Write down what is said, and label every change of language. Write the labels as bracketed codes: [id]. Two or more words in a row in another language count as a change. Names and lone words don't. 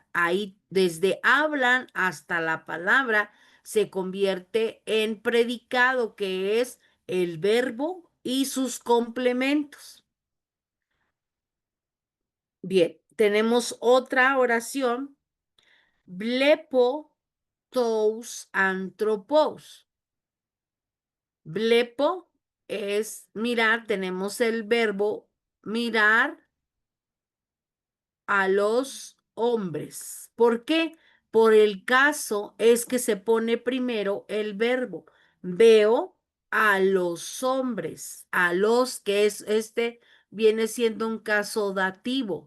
[es] Ahí, desde hablan hasta la palabra, se convierte en predicado, que es el verbo y sus complementos. Bien, tenemos otra oración. [el] Βλέπω τοὺς ἀνθρώπους. [es] Blepo es mirar, tenemos el verbo mirar a los hombres. ¿Por qué? Por el caso es que se pone primero el verbo. Veo a los hombres, a los que es viene siendo un caso dativo.